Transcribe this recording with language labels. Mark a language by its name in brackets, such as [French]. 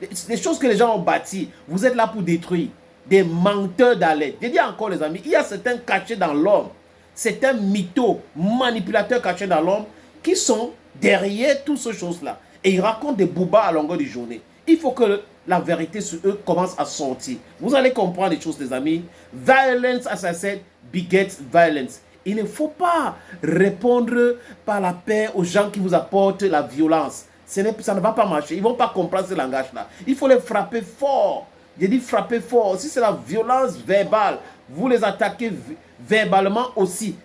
[French] Les choses que les gens ont bâties, vous êtes là pour détruire. Des menteurs d'alerte. Je dis encore les amis, il y a certains cachés dans l'homme, certains mythos, manipulateurs cachés dans l'homme qui sont derrière toutes ces choses-là. Et ils racontent des boubas à longueur de journée. Il faut que la vérité sur eux commence à sortir. Vous allez comprendre les choses les amis. [English] Violence, as I said, begets violence. [French] Il ne faut pas répondre par la paix aux gens qui vous apportent la violence. Ça ne va pas marcher. Ils ne vont pas comprendre ce langage-là. Il faut les frapper fort. J'ai dit frapper fort. Si c'est la violence verbale, vous les attaquez verbalement aussi.